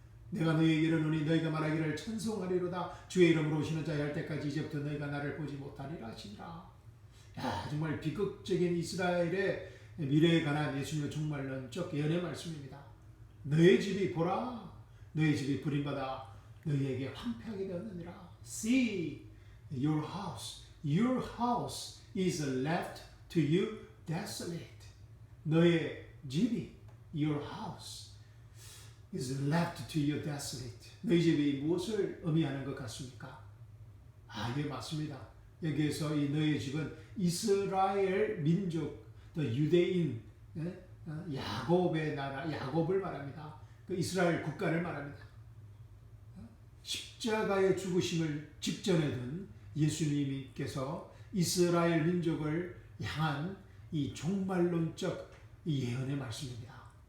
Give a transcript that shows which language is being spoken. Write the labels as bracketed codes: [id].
[ko] 내가 너희에게 이르노니 너희가 말하기를 찬송하리로다. 주의 이름으로 오시는 자의 할 때까지 이제부터 너희가 나를 보지 못하리라 하시니라. 야, 정말 비극적인 이스라엘의 미래에 관한 예수님의 정말 넌적 예언의 말씀입니다. 너희 집이 보라, 너희 집이 버림받아 너희에게 황폐하게 되었느니라. [en] See, your house is left to you desolate. [ko] 너의 집이, [en] your house is left to you desolate. [ko] 너희 집이 무엇을 의미하는 것 같습니까? 이게 맞습니다. 여기에서 이 너희 집은 이스라엘 민족, 유대인, 야곱의 나라, 야곱을 말합니다. 그 이스라엘 국가를 말합니다. 십자가의 죽으심을 직전에 둔 예수님께서 이스라엘 민족을 향한 이 종말론적 예언의 말씀입니다.